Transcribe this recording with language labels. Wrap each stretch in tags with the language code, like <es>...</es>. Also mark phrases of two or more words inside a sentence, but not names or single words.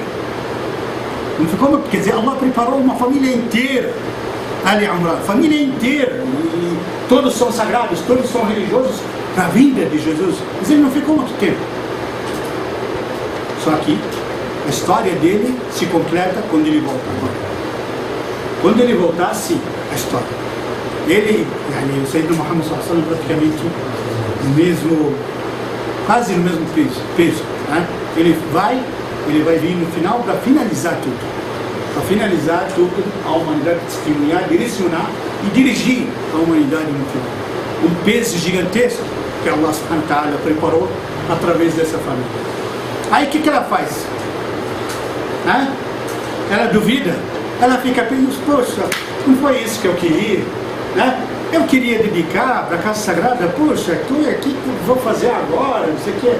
<pt>Não ficou muito, quer dizer, Allah preparou uma família inteira, Ali Amran, família inteira, e todos são sagrados, todos são religiosos para a vinda de Jesus, mas ele não ficou muito tempo. Só que a história dele se completa quando ele volta agora. Quando ele voltar, sim, a história. Ele, o Sayyidina Muhammad</pt> <ar>صلى الله عليه وسلم,</ar> <pt>praticamente quase no mesmo peso, né? Ele vai vir no final para finalizar tudo. Para finalizar tudo, a humanidade testemunhar, direcionar e dirigir a humanidade no final. Um peso gigantesco que</pt> <ar>الله سبحانه وتعالى</ar> <pt>preparou através dessa família. Aí o que ela faz? Né? Ela duvida, ela fica pensando: poxa, não foi isso que eu queria, né? Eu queria dedicar para a casa sagrada, poxa, aqui que vou fazer agora, não sei o que.</pt>